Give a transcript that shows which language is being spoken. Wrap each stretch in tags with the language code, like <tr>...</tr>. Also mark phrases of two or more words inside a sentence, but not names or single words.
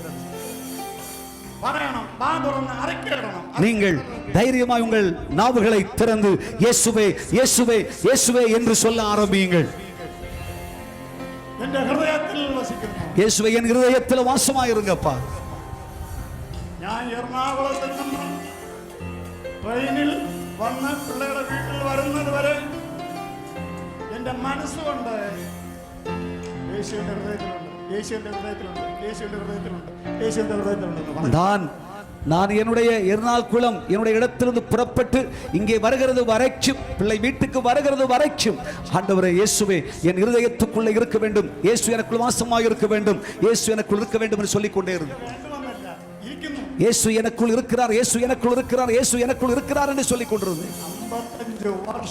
<ta>நீங்கள் தைரியமாய் உங்கள் நாவுகளை திறந்து இயேசுவே இயேசுவே இயேசுவே என்று சொல்ல ஆரம்பியுங்கள். இயேசுவே என் இருதயத்தில் வாசமாய் இருங்கப்பா.</ta> <ml>ഞാൻ എറണാകുളത്ത് നിന്ന് ട്രെയിനിൽ വന്ന് പിള്ളേരുടെ വീട്ടിൽ വരുന്നത് വരെ എന്റെ മനസ്സുകൊണ്ട് യേശുവിന്റെ ഹൃദയത്തിലുണ്ട്, യേശുവിന്റെ ഹൃദയത്തിലുണ്ട്, യേശുവിന്റെ ഹൃദയത്തിലുണ്ട്, യേശുവിന്റെ ഹൃദയത്തിലുണ്ട്.</ml> <ta>நான் என்னுடைய எர்ணாகுளம் என்னுடைய இடத்திலிருந்து புறப்பட்டு இங்கே வருகிறது வரைக்கும், பிள்ளை வீட்டுக்கு வருகிறது வரைக்கும் ஆண்டவரே இயேசுவே என் இருதயத்துக்குள்ளே இருக்க வேண்டும், இயேசு எனக்குள் வாசமாக இருக்க வேண்டும், இயேசு எனக்குள் இருக்க வேண்டும் என்று சொல்லிக் கொண்டே இருந்தேன். இயேசு எனக்குள் இருக்கிறார், இயேசு எனக்குள் இருக்கிறார், இயேசு எனக்குள் இருக்கிறார் என்று சொல்லிக் கொண்டிருந்தேன்.</ta>